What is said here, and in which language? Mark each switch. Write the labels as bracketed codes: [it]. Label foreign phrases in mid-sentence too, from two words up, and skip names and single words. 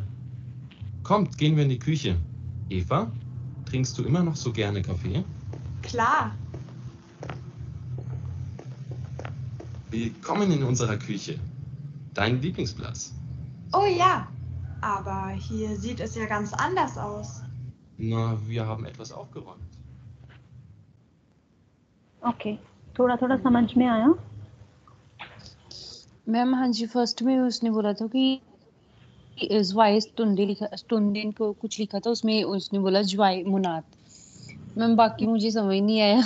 [de] Kommt, gehen wir in die Küche. Eva, trinkst du immer noch so gerne Kaffee? Klar. Willkommen in unserer Küche. Dein Lieblingsplatz. Oh ja, aber hier sieht es ja ganz anders aus. Na, wir haben etwas aufgeräumt. [hi] ओके थोड़ा थोड़ा समझ में आया मैम हाँ जी, फर्स्ट में उसने बोला था कि [de] zwei Stunden [hi] को कुछ लिखा था, उसमें उसने बोला [de] zwei Monat. [hi] मैम बाकी मुझे समझ नहीं आया।